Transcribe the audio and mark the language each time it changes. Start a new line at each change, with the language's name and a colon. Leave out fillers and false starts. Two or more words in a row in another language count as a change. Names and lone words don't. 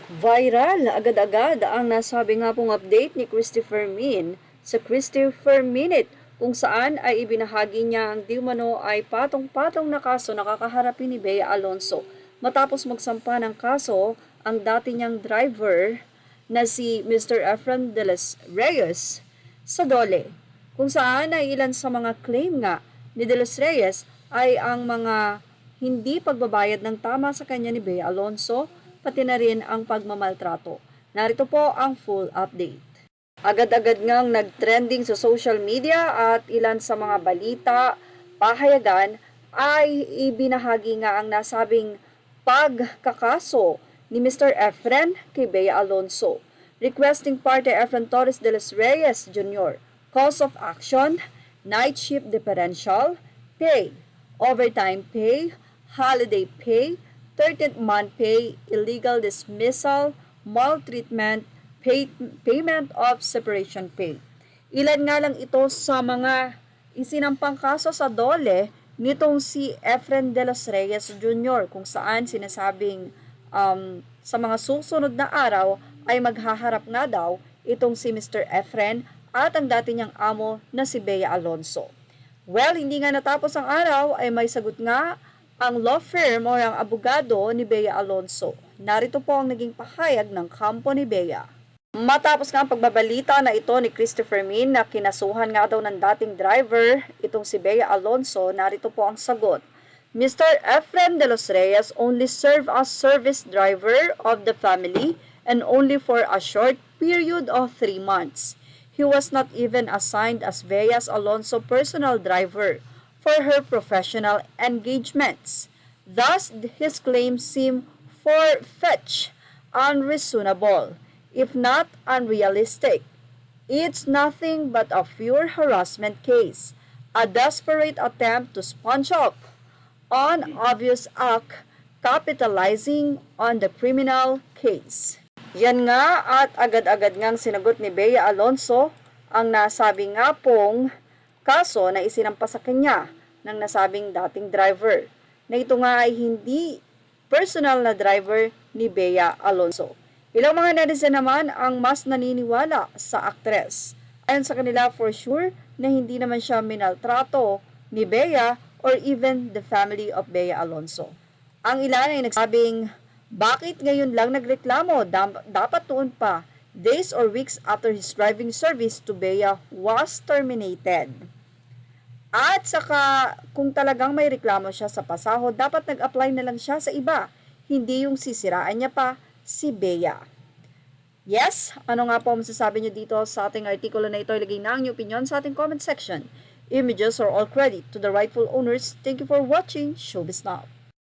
Filipino: Viral agad-agad ang nasabi nga pong update ni Christopher Min sa Christopher Minute kung saan ay ibinahagi niya ang di umano ay patong-patong na kaso na kakaharapin ni Bea Alonzo matapos magsampa ng kaso ang dati niyang driver na si Mr. Efren de los Reyes sa Dole, kung saan ay ilan sa mga claim nga ni de los Reyes ay ang mga hindi pagbabayad ng tama sa kanya ni Bea Alonzo, pati na rin ang pagmamaltrato. Narito po ang
English: full update.
Filipino: Agad-agad ngang nag-trending sa
English: social media
Filipino: at ilan sa mga balita, pahayagan ay ibinahagi nga ang nasabing pagkakaso ni Mr. Efren kay Bea Alonzo,
English: requesting parte Efren Torres de los Reyes Jr. Cause of action, night shift differential, pay, overtime pay, holiday pay, 13th month pay, illegal dismissal, maltreatment, payment of separation pay.
Filipino: Ilan nga lang ito sa mga isinampang kaso sa Dole nitong si Efren de los Reyes Jr. kung saan sinasabing sa mga susunod na araw ay maghaharap nga daw itong si Mr. Efren at ang dati niyang amo na si Bea Alonzo. Well, hindi nga natapos ang araw ay may sagot nga ang law firm o ang abogado ni Bea Alonzo. Narito po ang naging pahayag ng kampo ni Bea. Matapos nga ang pagbabalita na ito ni Christopher Min na kinasuhan nga daw ng dating driver, itong si Bea Alonzo, narito po ang sagot.
English: Mr. Efren de los Reyes only served as service driver of the family and only for a short period of 3 months. He was not even assigned as Bea Alonzo personal driver for her professional engagements. Thus, his claims seem far-fetched, unreasonable, if not unrealistic. It's nothing but a pure harassment case, a desperate attempt to sponge off an obvious act capitalizing on the criminal case.
Filipino: Yan nga at agad-agad ngang sinagot ni Bea Alonzo ang nasabi nga pong kaso na isinampa sa kanya ng nasabing dating driver, na ito nga ay hindi personal na driver ni Bea Alonzo. Ilang mga netizen naman ang mas naniniwala sa aktres. Ayon sa kanila,
English: for sure
Filipino: na hindi naman siya minaltrato ni Bea
English: or even the family of Bea Alonzo.
Filipino: Ang ilan ay nagsabing, bakit ngayon lang nagreklamo? Dapat noon pa,
English: days or weeks after his driving service to Bea was terminated.
Filipino: At saka, kung talagang may reklamo siya sa pasahod, dapat nag-apply na lang siya sa iba. Hindi yung sisiraan niya pa si Bea. Yes, ano nga po masasabi niyo dito sa ating artikulo na ito? Ilagay na ang inyong opinion sa ating
English: comment section. Images are all credit to the rightful owners. Thank you for watching Showbiz Now.